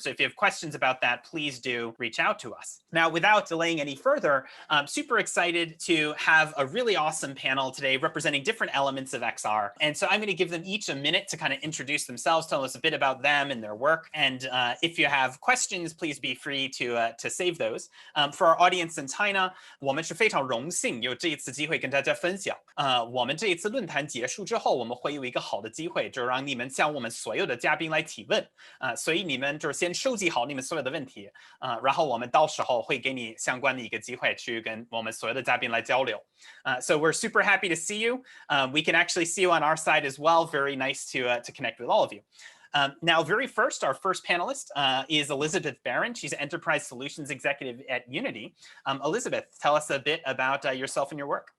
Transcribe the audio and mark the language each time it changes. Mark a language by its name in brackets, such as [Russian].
[English] So if you have questions about that, please do reach out to us. Now, without delaying any further, I'm super excited to have a really awesome panel today representing different elements of XR. And so I'm going to give them each a minute to kind of introduce themselves, tell us a bit about them and their work. And if you have questions, please be free to save those. For our audience in China, [Chinese] 我们是非常荣幸有这一次机会跟大家分享。我们这一次论坛结束之后，我们会有一个好的机会，就让你们向我们所有的嘉宾来提问。所以你们就是先收集好你们所有的问题，然后我们到时候会给你相关的一个机会去跟我们所有的嘉宾来交流。 [English] So we're super happy to see you. We can actually see you on our side as well. Very nice to connect with all of you. Now, very first, our first panelist is Elizabeth Barron. She's Enterprise Solutions Executive at Unity. Elizabeth, tell us a bit about yourself and your work.